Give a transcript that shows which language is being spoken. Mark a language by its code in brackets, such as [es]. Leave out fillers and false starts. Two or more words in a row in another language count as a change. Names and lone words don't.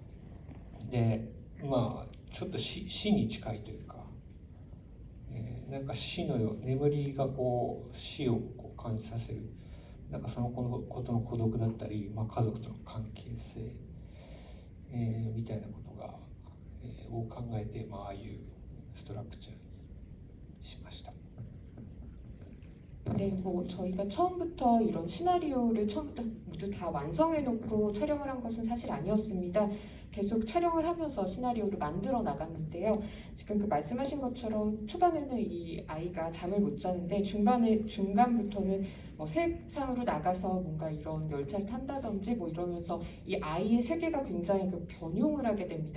[ja] で、ちょっと死に近いというか、なんか死のよう、眠りがこう死をこう感じさせる、なんかそのことの孤独だったり、家族との関係性、みたいなことが、を考えて、ああいうストラクチャーにしました。 [ko] 네, 뭐 저희가 처음부터 이런 시나리오를 처음부터 모두 다 완성해놓고 촬영을 한 것은 사실 아니었습니다. 계속 촬영을 하면서 시나리오를 만들어 나갔는데요. 지금 그 말씀하신 것처럼 초반에는 이 아이가 잠을 못 자는데 중간부터는 뭐 세상으로 나가서 뭔가 이런 열차를 탄다든지 뭐 이러면서 이 아이의 세계가 굉장히 그 변용을 하게 됩니다.